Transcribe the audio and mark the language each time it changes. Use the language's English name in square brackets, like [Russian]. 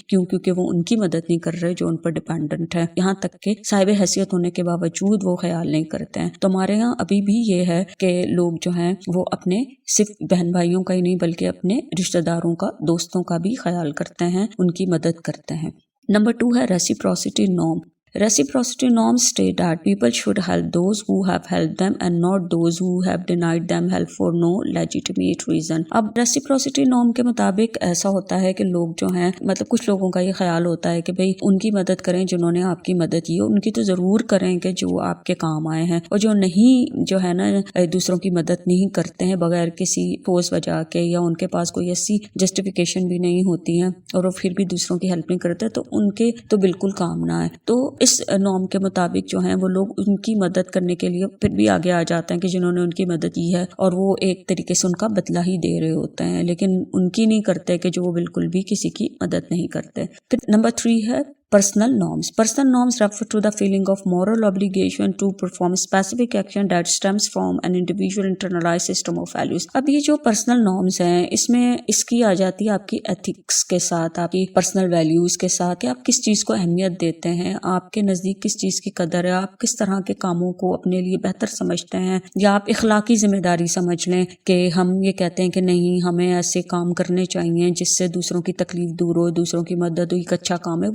[Urdu] کیونکہ وہ ان کی مدد نہیں کر رہے جو ان پر ڈیپینڈنٹ ہے، یہاں تک کہ صاحب حیثیت ہونے کے باوجود وہ خیال نہیں کرتے ہیں. تو ہمارے یہاں ابھی بھی یہ ہے کہ لوگ جو ہیں وہ اپنے صرف بہن بھائیوں کا ہی نہیں بلکہ اپنے رشتہ داروں کا، دوستوں کا بھی خیال کرتے ہیں، ان کی مدد کرتے ہیں. نمبر 2 ہے reciprocity norm. [English] Reciprocity norms state that people should help those who have helped them and not those who have denied them help for no legitimate reason. [Urdu] اب reciprocity norm کے مطابق ایسا ہوتا ہے کہ لوگ جو ہیں مطلب کچھ لوگوں کا یہ خیال ہوتا ہے کہ بھئی ان کی مدد کریں جنہوں نے آپ کی مدد کی، ان کی تو ضرور کریں کہ جو آپ کے کام آئے ہیں، اور جو نہیں جو ہے نا دوسروں کی مدد نہیں کرتے ہیں بغیر کسی ٹھوس وجہ کے یا ان کے پاس کوئی ایسی جسٹیفیکیشن بھی نہیں ہوتی ہے اور وہ پھر بھی دوسروں کی ہیلپ نہیں کرتے، تو ان کے تو بالکل کام نہ ہے. تو اس نارم کے مطابق جو ہیں وہ لوگ ان کی مدد کرنے کے لیے پھر بھی آگے آ جاتے ہیں کہ جنہوں نے ان کی مدد کی ہے، اور وہ ایک طریقے سے ان کا بدلہ ہی دے رہے ہوتے ہیں، لیکن ان کی نہیں کرتے کہ جو وہ بالکل بھی کسی کی مدد نہیں کرتے. پھر نمبر 3 ہے personal norms. [English] Personal norms refer to the feeling of moral obligation to perform specific action that stems from an individual internalized system of values. [Urdu] اب یہ جو personal norms ہیں اس میں اس کی آ جاتی ہے آپ کی ethics کے ساتھ، آپ کی personal values کے ساتھ، کہ آپ کس چیز کو اہمیت دیتے ہیں، آپ کے نزدیک کس چیز کی قدر ہے، آپ کس طرح کے کاموں کو اپنے لیے بہتر سمجھتے ہیں، یا آپ اخلاقی ذمہ داری سمجھ لیں کہ ہم یہ کہتے ہیں کہ نہیں ہمیں ایسے کام کرنے چاہیے جس سے دوسروں کی تکلیف دور ہو، دوسروں کی مدد ہو، ایک اچھا کام ہے.